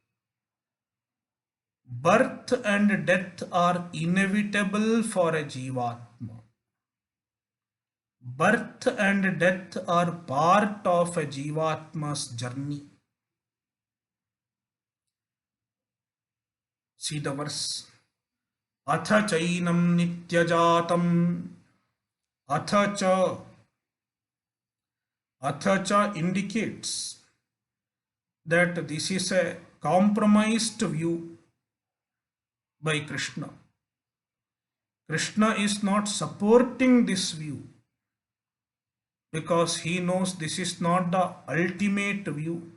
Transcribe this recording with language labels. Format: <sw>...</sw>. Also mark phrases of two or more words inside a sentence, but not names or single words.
<en>Birth and death are inevitable for a Jivatma. Birth and death are part of a Jivatma's journey. See the verse.</en> <sa>Atha chainam nityajatam. Atha cha. Atha cha</sa> <en>indicates that this is a compromised view by Krishna. Krishna is not supporting this view because he knows this is not the ultimate view.</en>